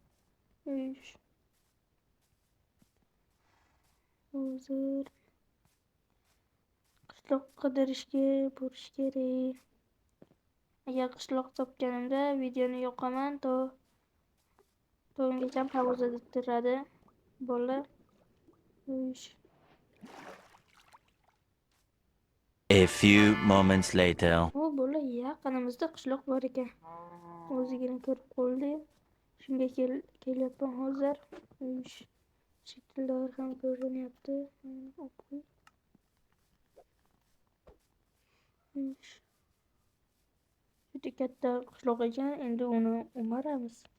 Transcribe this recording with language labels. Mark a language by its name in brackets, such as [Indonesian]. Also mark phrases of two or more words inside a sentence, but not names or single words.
[Uzbek] Hozir qishloq qidirishga borish kerak. Agar qishloq topganimda videoni yoqaman, ungacha pauzada turadi. Bolalar. [English] A few moments later. [Uzbek] Bolalar, yaqinimizda qishloq bor ekan. O'zigina ko'rib qoldi. Shunga kelyapman hozir. Shakllar ham ko'rinyapti. Juda katta qishloq ekan, endi uni o'maramiz.